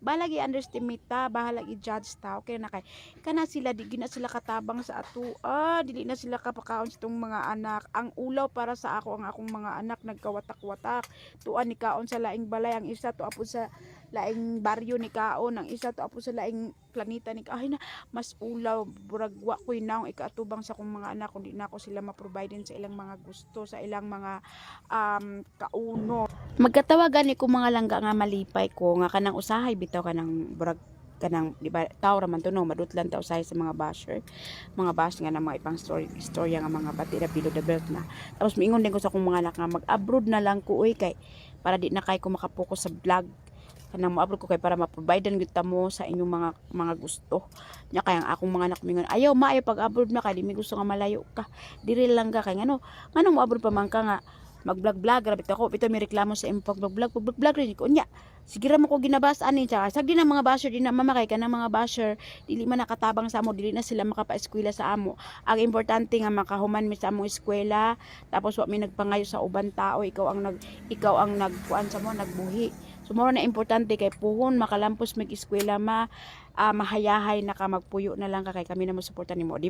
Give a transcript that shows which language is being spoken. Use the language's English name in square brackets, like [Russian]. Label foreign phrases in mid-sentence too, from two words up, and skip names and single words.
[Cebuano] gi underestimate ta bahala gi judge ta okay na kay kana sila di gina sila katabang sa ato dili na sila kapakaon sa tong mga anak ang ulaw para sa ako ang akong mga anak nagkawatak-watak tuan ni kaon sa laing balay ang isa to apo sa laing baryo ni kaon ang isa to apo sa laing planeta ni kaon na mas ulaw burag wa koy naong ikaatubang sa akong mga anak kundi na ako sila ma-provide sa ilang mga gusto sa ilang mga kauno magkatawagan ni ko mga langga nga malipay ko nga kanang usahay bitaw kanang burag kanang di ba tao raman to no madutlan ta usahay sa mga basher mga bash nga na mga ibang storya nga mga bati na [English] below the belt [Cebuano] na tapos miingon din ko sa akong mga anak nga mag-abroad na lang ko uy kay para di na kay ko makapokus sa vlog kanang mo-upload ko kay para ma-providean gyud ta mo sa inyong mga gusto nya kay ang akong mga anak mingon ayaw maayo pag-abroad na kay di mi gusto nga malayo ka diri lang ka kay ngano mo-abroad pa man ka nga mag-vlog rabit ako ito may reklamo sa impog vlog rin ko nya sige ra mo ko ginabas ani tsaka sagdi ng mga basher di na mamakay ka ng mga basher dili man nakatabang sa amo dili na sila makapa-eskwela sa amo ang importante nga makahuman mi sa among eskwela tapos wa mi nagpangayo sa uban tao ikaw ang nagkuan sa mo nagbuhi so mao na importante kay puhon makalampos mag eskwela mahayahay na ka magpuyo na lang ka kay kami na mo suporta nimo di ba?